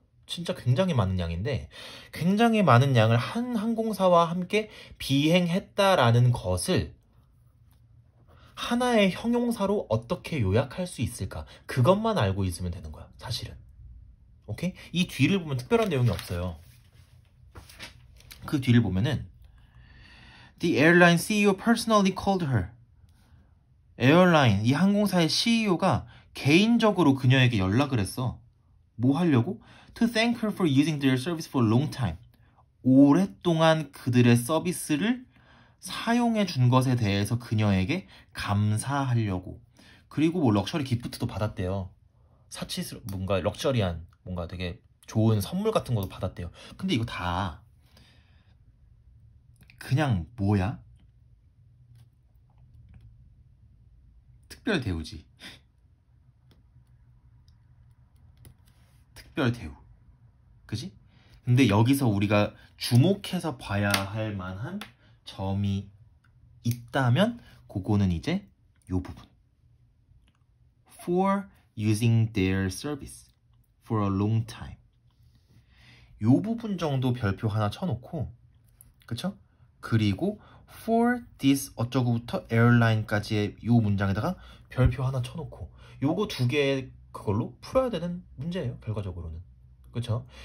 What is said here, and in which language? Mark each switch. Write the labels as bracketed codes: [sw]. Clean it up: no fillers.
[ko] 진짜 굉장히 많은 양인데, 굉장히 많은 양을 한 항공사와 함께 비행했다라는 것을 하나의 형용사로 어떻게 요약할 수 있을까? 그것만 알고 있으면 되는 거야, 사실은. 오케이? 이 뒤를 보면 특별한 내용이 없어요. 그 뒤를 보면은 [en] The airline CEO personally called her. [ko] 에어라인, 이 항공사의 CEO가 개인적으로 그녀에게 연락을 했어. 뭐 하려고? [en] To thank her for using their service for a long time. [ko] 오랫동안 그들의 서비스를 사용해 준 것에 대해서 그녀에게 감사하려고. 그리고 뭐 럭셔리 기프트도 받았대요. 뭔가 럭셔리한, 뭔가 되게 좋은 선물 같은 것도 받았대요. 근데 이거 다 그냥 뭐야? 특별 대우지. 특별 대우. 그지? 근데 여기서 우리가 주목해서 봐야 할 만한 점이 있다면 그거는 이제 요 부분. [en] For using their service for a long time. [ko] 요 부분 정도 별표 하나 쳐놓고, 그쵸? 그리고 [en] for this [ko] 어쩌고부터 airline까지의 요 문장에다가 별표 하나 쳐놓고, 요거 두 개 그걸로 풀어야 되는 문제예요, 결과적으로는. 그쵸?